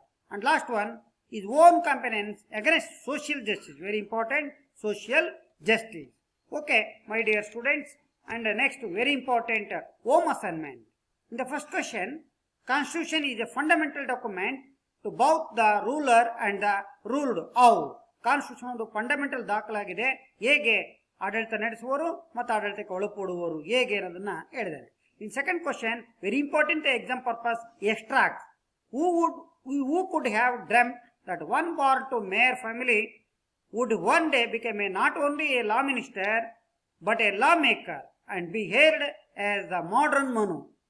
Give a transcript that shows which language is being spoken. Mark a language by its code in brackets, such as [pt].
[en] And last one, his own campaigns against social justice. Very important, social justice. Okay, my dear students, and next very important home assignment. In the first question, Constitution is a fundamental document to both the ruler and the ruled. How? [kn] Constitution ಒಂದು fundamental ದಾಖಲಾಗಿದೆ. ಹೇಗೆ ಆಡಳಿತ ನಡೆಸುವವರು ಮತ್ತು ಆಡಳಿತಕ್ಕೆ ಒಳಪಡುವವರು ಹೇಗೆ ಅನ್ನೋದನ್ನ ಹೇಳಿದ್ದಾರೆ. [en] In second question, very important exam purpose, extract. Who could have dreamt that one born to mayor family would one day become not only a law minister but a lawmaker and be hailed as the modern Manu.